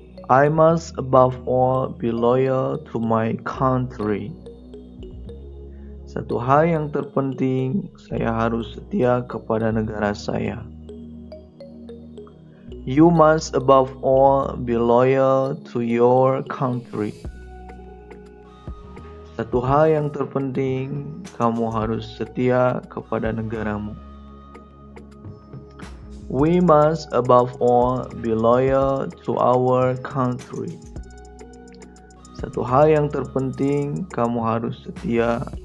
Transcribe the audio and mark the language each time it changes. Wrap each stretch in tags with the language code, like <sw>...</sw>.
<en>I must above all be loyal to my country.</en> <id>Satu hal yang terpenting, saya harus setia kepada negara saya.</id> <en>You must above all be loyal to your country.</en> <id>Satu hal yang terpenting, kamu harus setia kepada negaramu.</id> <en>We must above all be loyal to our country.</en> <id>Satu hal yang terpenting, kamu harus setia.</id>